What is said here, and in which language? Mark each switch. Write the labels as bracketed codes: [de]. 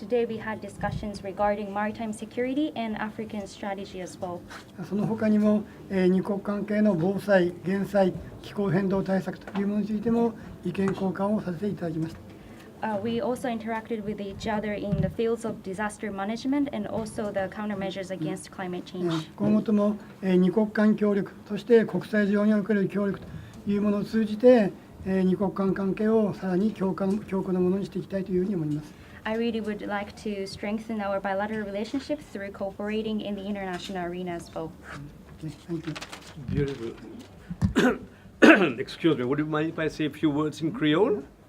[en] Today we had discussions regarding maritime security and African strategy as well. [ja] その他にも、二国関係の防災、減災、気候変動対策というものについても意見交換をさせていただきました。 [en] We also interacted with each other in the fields of disaster management and also the countermeasures against climate change. [ja] 今後とも、二国間協力、そして国際上における協力というものを通じて、二国間関係をさらに強固なものにしていきたいというふうに思います。 [en] I really would like to strengthen our bilateral relationships through cooperating in the international arena as well. Okay, thank you. Beautiful. Excuse me, would you mind if I say a few words in Creole?